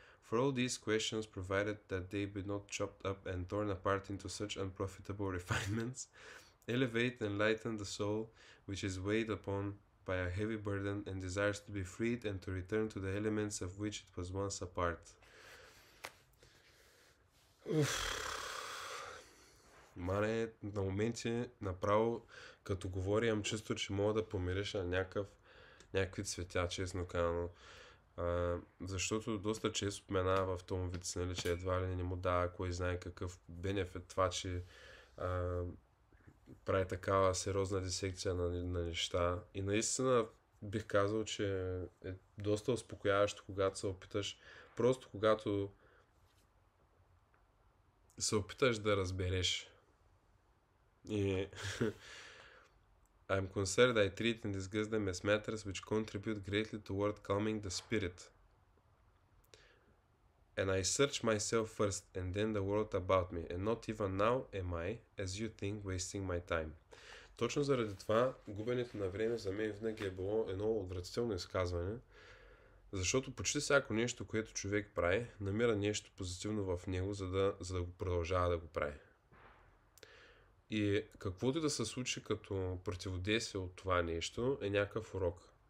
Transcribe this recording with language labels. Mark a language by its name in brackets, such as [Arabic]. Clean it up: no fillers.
[English] For all these questions, provided that they be not chopped up and torn apart into such unprofitable refinements, elevate and lighten the soul, which is weighed upon by a heavy burden and desires to be freed and to return to the elements of which it was once a part. [Bulgarian] Мане, на моменти направо, като говоря, имам чувство, че мога да помириша някакви цветя, честно казано. Защото доста често споменава в този вид, нали, че едва ли не му дава кой знае какъв бенефит това, че прави такава сериозна дисекция на неща. И наистина бих казал, че е доста успокояващо, когато се опиташ, просто когато се опиташ да разбереш. [English] И I'm concerned I treat and discuss them as matters which contribute greatly toward calming the spirit. And I search myself first and then the world about me, and not even now am I, as you think, wasting my time. [Bulgarian] Точно заради това, губенето на време за мен винаги е било едно отвратително изказване, защото почти всяко нещо, което човек прави, намира нещо позитивно в него, за да го продължава да го прави. И каквото да се случи като противодействие от това нещо е някакъв урок.